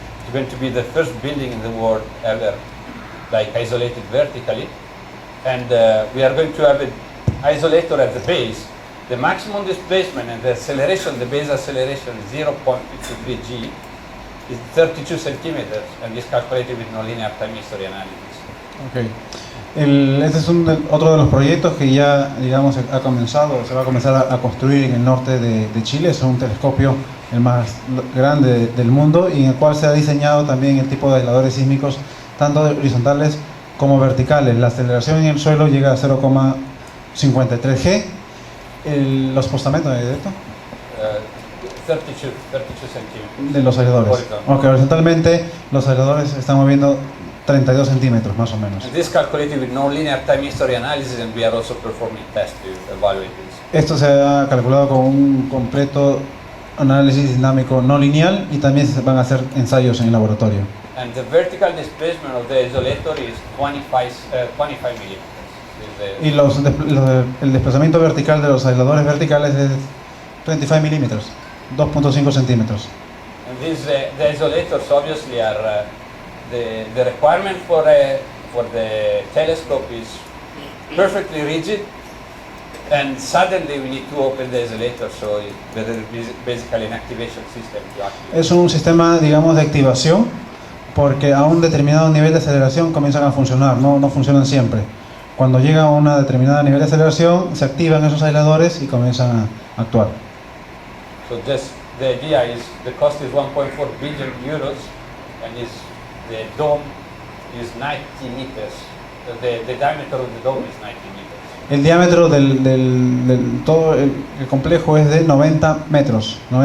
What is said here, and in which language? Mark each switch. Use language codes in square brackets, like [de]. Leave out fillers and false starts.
[en] It's going to be the first building in the world ever, like isolated vertically. And we are going to have an isolator at the base. The maximum displacement and the acceleration, the base acceleration is 0.53 g. Is 32 centimeters and is calculated with no linear time history analysis. Okay. [es] Este es otro de los proyectos que ya, digamos, ha comenzado, se va a comenzar a construir en el norte de Chile. Es un telescopio el más grande del mundo y en el cual se ha diseñado también el tipo de aisladores sísmicos tanto horizontales como verticales. La aceleración en el suelo llega a 0,53 g. Los postamentos de esto 32 centímetros. de los aisladores. Okay, horizontalmente los aisladores están moviendo 32 centímetros más o menos. [en] And this calculated with no linear time history analysis, and we are also performing tests to evaluate this. [es] Esto se ha calculado con un completo análisis dinámico no lineal y también se van a hacer ensayos en el laboratorio. [en] And the vertical displacement of the isolator is 25 millimeters. [es] Y el desplazamiento vertical de los aisladores verticales es 25 milímetros, 2.5 centímetros. [en] And these the isolators obviously are the requirement for the telescope is perfectly rigid, and suddenly we need to open the isolator, so there is basically an activation system to activate. [es] Es un sistema, digamos, de activación, porque a un determinado nivel de aceleración comienzan a funcionar, no funcionan siempre. Cuando llega a una determinada nivel de aceleración, se activan esos aisladores y comienzan a actuar. [en] So just the idea is the cost is 1.4 billion euros, and the dome is 90 meters. The diameter of the dome is 90 meters. [es] El diámetro del todo el complejo es de 90 metros.